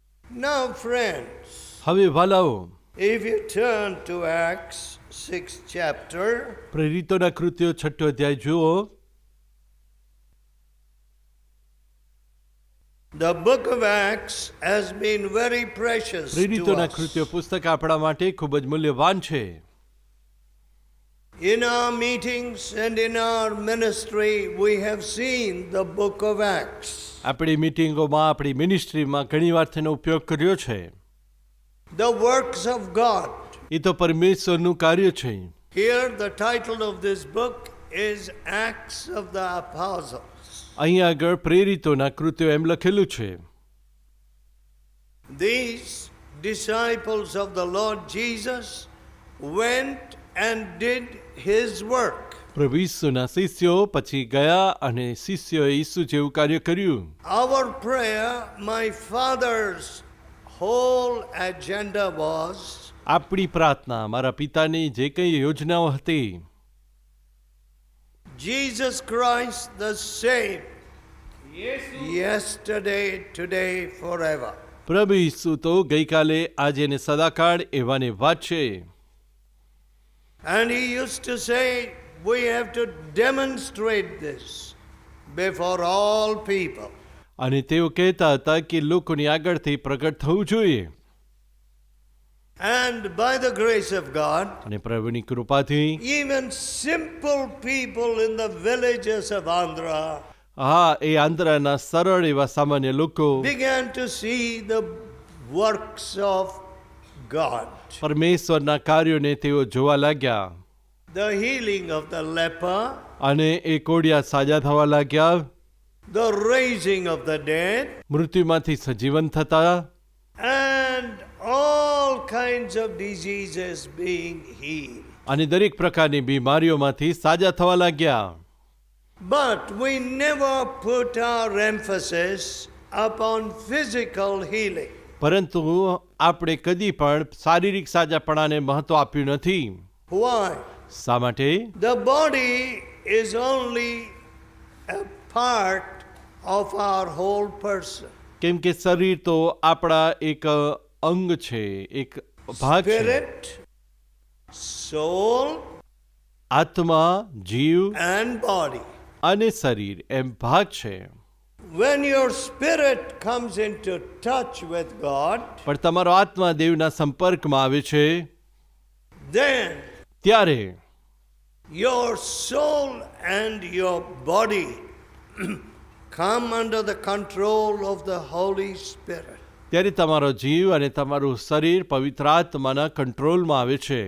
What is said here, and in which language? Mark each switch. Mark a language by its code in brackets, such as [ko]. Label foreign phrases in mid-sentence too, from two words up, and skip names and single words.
[en] Now, friends, [gu] હવે વાલાઓ, [en] if you turn to Acts 6th chapter, [gu] પ્રેરિતોના કૃત્યો 6ઠો અધ્યાય જુઓ. [en] the book of Acts has been very precious to [gu] પ્રેરિતોના [en] us. [gu] કૃત્યો પુસ્તક આપણા માટે ખૂબ જ મૂલ્યવાન છે. [en] In our meetings and in our ministry, we have seen the book of Acts. [gu] આપણી મિટિંગોમાં, આપણી મિનિસ્ટ્રીમાં ઘણીવાર તેનો ઉપયોગ કર્યો છે. [en] The works of God. [gu] એ તો પરમેશ્વરનું કાર્ય છે. [en] Here, the title of this book is Acts of the Apostles. [gu] અહીં આગળ પ્રેરિતોના કૃત્યો એમ લખેલું છે. [en] These disciples of the Lord Jesus went and did his work. [gu] પ્રભુ ઈસુના શિષ્યો પછી ગયા અને શિષ્યોએ ઈસુ જેવું કાર્ય કર્યું. [en] Our prayer, my father's whole agenda was [gu] આપણી પ્રાર્થના, મારા પિતાની જે કંઈ યોજનાઓ હતી, [en] Jesus Christ the same, yesterday, today, forever. [gu] પ્રભુ ઈસુ તો ગઈકાલે, આજે ને સદાકાળ એવાને વાત છે. [en] And he used to say, we have to demonstrate this before all people. [gu] અને તેઓ કહેતા હતા કે લોકોની આગળથી પ્રગટ થવું જોઈએ. [en] And by the grace of God, [gu] અને પ્રભુની કૃપાથી [en] even simple people in the villages of Andhra [gu] હા, એ આંધ્રાના સરળ એવા સામાન્ય લોકો [en] began to see the works of God. [gu] પરમેશ્વરના કાર્યોને તેઓ જોવા લાગ્યા. [en] The healing of the leper, [gu] અને એ કોડિયા સાજા થવા લાગ્યા, [en] the raising of the dead, [gu] મૃત્યુમાંથી સજીવન થતા, [en] and all kinds of diseases being healed. [gu] અને દરેક પ્રકારની બીમારીઓમાંથી સાજા થવા લાગ્યા. [en] But we never put our emphasis upon physical healing. [gu] પરંતુ આપણે કદી પણ શારીરિક સાજાપણાને મહત્વ આપ્યું નથી. [en] Why? [gu] શા માટે? [en] The body is only a part of our whole person. [gu] કેમ કે શરીર તો આપણા એક અંગ છે, એક ભાગ છે. [en] Spirit, soul, [gu] આત્મા, જીવ [en] and body. [gu] અને શરીર એમ ભાગ છે. [en] When your spirit comes into touch with God, [gu] પણ તમારો આત્મા દેવના સંપર્કમાં આવે છે, [en] then [gu] ત્યારે [en] your soul and your body come under the control of the Holy Spirit. [gu] ત્યારે તમારો જીવ અને તમારું શરીર પવિત્ર આત્માના કંટ્રોલમાં આવે છે.